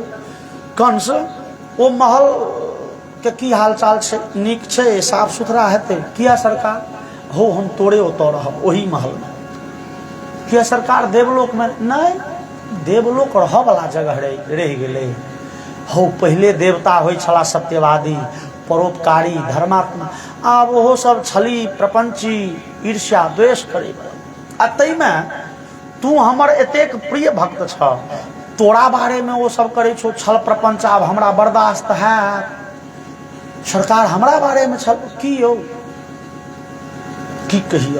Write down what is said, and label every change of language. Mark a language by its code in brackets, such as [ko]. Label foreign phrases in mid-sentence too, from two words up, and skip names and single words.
[mai] कंस ओ महल के की हाल चाल छै? नीक छै, साफ सुथरा हेतै? किया सरकार? हो हम तोड़े ओतऽ रहब ओही महल में। किया सरकार देवलोक में? नहीं, देवलोक रह वाला जगह रह गेलै। हो पहले देवता होइ छला सत्यवादी, परोपकारी, धर्मात्मा। आब ओहो सब छली प्रपंची, ईर्ष्या द्वेष करे। आ तैमे तू हमर एतेक प्रिय भक्त छ, तोरा बारे में वो सब करे छो छल प्रपंच। आब हमरा बर्दाश्त है? सरकार हमरा बारे में छल की यौ की कहियो?